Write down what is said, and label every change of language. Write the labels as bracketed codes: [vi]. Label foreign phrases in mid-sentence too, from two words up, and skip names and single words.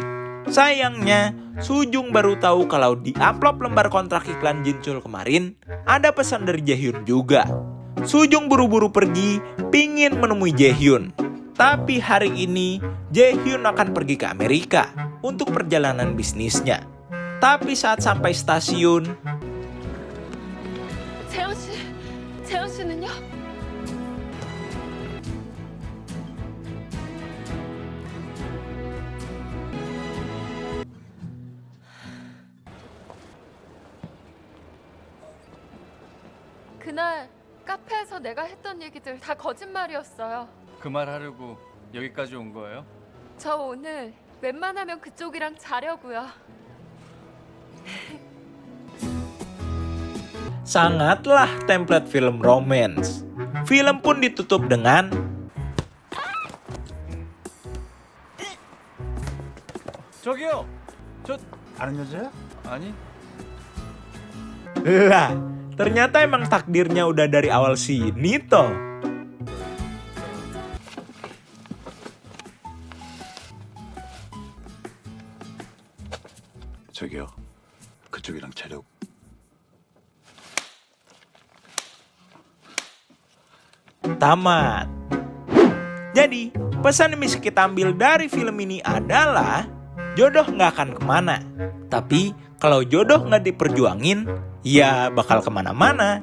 [id] Sayangnya Sujung baru tahu kalau di amplop lembar kontrak iklan Jinchul kemarin ada pesan dari Jaehyun juga. Sujung buru-buru pergi pingin menemui Jaehyun. Tapi hari ini Jaehyun akan pergi ke Amerika untuk perjalanan bisnisnya. Tapi saat sampai stasiun, [ko] 재현 씨는요? 그날 카페에서 내가 했던 얘기들 다 거짓말이었어요. 그 말 하려고 여기까지 온 거예요? 저 오늘 웬만하면 그쪽이랑 자려고요. [id] sangatlah template film romance. Film pun ditutup dengan [ko] 저기요. 아는 여자야? 아니. [id] lah, ternyata emang takdirnya udah dari awal sini toh. [ko] 저기요. 그쪽이랑 자려고. [id] Tamat. Jadi, pesan yang bisa kita ambil dari film ini adalah jodoh nggak akan kemana. Tapi, kalau jodoh nggak diperjuangin, ya bakal kemana-mana.